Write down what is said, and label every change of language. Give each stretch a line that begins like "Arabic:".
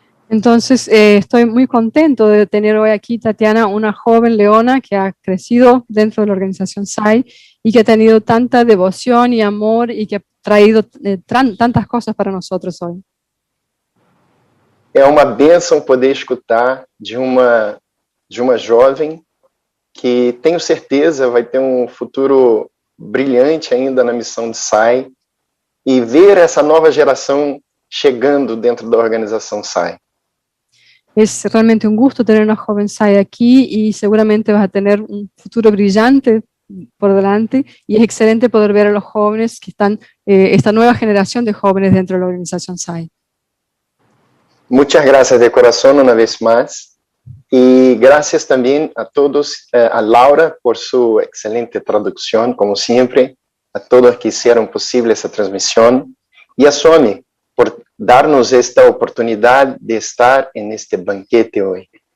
Spanish: Entonces, estoy muy contento de tener hoy aquí, Tatiana, una joven leona que ha crecido dentro de la organización SAI y que ha tenido tanta devoción y amor y que ha traído tantas cosas para nosotros hoy.
Portuguese: É uma bênção poder escutar de uma jovem que tenho certeza vai ter um futuro brilhante ainda na missão de SAI e ver essa nova geração chegando dentro da organização SAI.
Spanish: Es realmente un gusto tener una joven SAI aquí y seguramente vas a tener un futuro brillante por delante y es excelente poder ver a los jóvenes que están, esta nueva generación de jóvenes dentro de la organización SAI. Muchas gracias de corazón una vez más y gracias también a todos, a Laura por su excelente traducción, como siempre, a todos que hicieron posible esa transmisión y a Swami por darnos esta oportunidad de estar en este banquete hoy.